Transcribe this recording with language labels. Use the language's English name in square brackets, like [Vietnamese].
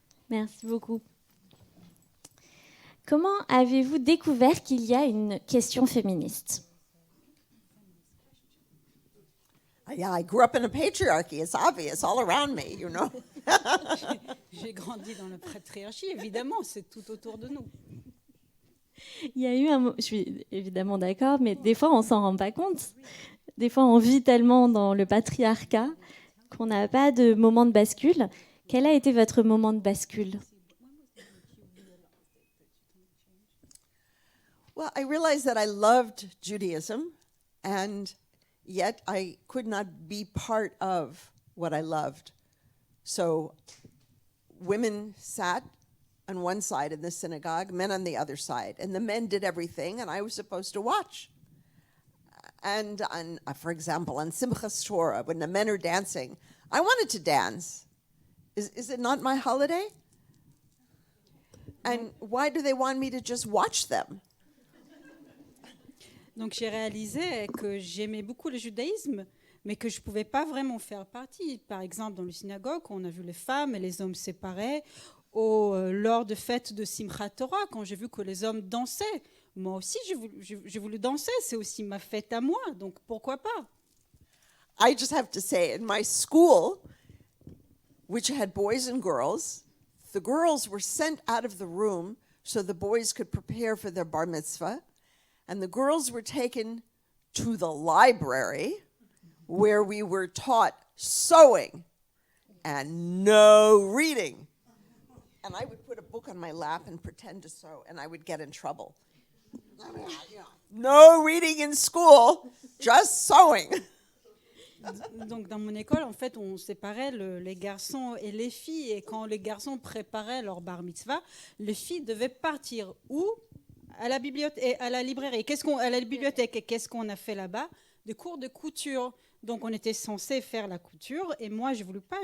[French] Merci beaucoup. Comment avez-vous découvert qu'il y a une question féministe? [English] Yeah, I grew up in a patriarchy. It's obvious all around me, you know. [French] J'ai grandi dans la patriarchie, évidemment, c'est tout autour de nous. Il y a eu je suis évidemment d'accord, mais des fois on s'en rend pas compte. Des fois on vit tellement dans le patriarcat qu'on n'a pas de moment de bascule. Quel a été votre moment de bascule? [English] Well, I realized that I loved Judaism, and yet I could not be part of what I loved. So women sat on one side in the synagogue, men on the other side, and the men did everything, and I was supposed to watch. And for example, on Simchas Torah, when the men are dancing, I wanted to dance. Is it not my holiday? And why do they want me to just watch them? [French] Donc j'ai réalisé que j'aimais beaucoup le judaïsme, mais que je ne pouvais pas vraiment faire partie. Par exemple, dans le synagogue, on a vu les femmes et les hommes séparés, lors de fêtes de Simchat Torah, quand j'ai vu que les hommes dansaient. Moi aussi, j'ai voulu danser, c'est aussi ma fête à moi, donc pourquoi pas? [English] I just have to say, in my school, which had boys and girls, the girls were sent out of the room so the boys could prepare for their bar mitzvah, and the girls were taken to the library where we were taught sewing and no reading. And I would put a book on my lap and pretend to sew, and I would get in trouble. I mean, no reading in school, just sewing. [French] Donc dans mon école, en fait, on séparait les garçons et les filles. Et quand les garçons préparaient leur bar mitzvah, les filles devaient partir où? À la bibliothèque, à la librairie. À la bibliothèque. Et qu'est-ce qu'on a fait là-bas? Des cours de couture. Donc on était censé faire la couture. Et moi, je ne voulais pas.